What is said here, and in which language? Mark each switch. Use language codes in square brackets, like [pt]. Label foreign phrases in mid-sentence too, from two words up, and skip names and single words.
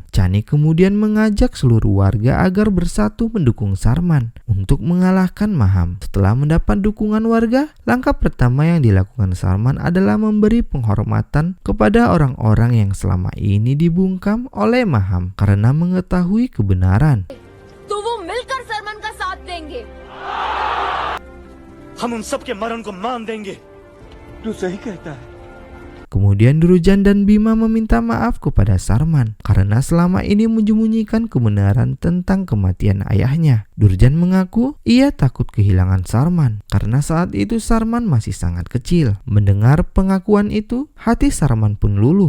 [id] Chani kemudian mengajak seluruh warga agar bersatu mendukung Sarman untuk mengalahkan Maham. Setelah mendapat dukungan warga, langkah pertama yang dilakukan Sarman adalah memberi penghormatan kepada orang-orang yang selama ini dibungkam oleh Maham karena mengetahui kebenaran. [hi] तो वो मिलकर सरमन का साथ देंगे। हम उन सब के मरण को मान देंगे। तू सही कहता है। [id] Kemudian Drujan dan Bima meminta maaf kepada Sarman karena selama ini menyembunyikan kebenaran tentang kematian ayahnya. Drujan mengaku ia takut kehilangan Sarman karena saat itu Sarman masih sangat kecil. Mendengar pengakuan itu, hati Sarman pun luluh.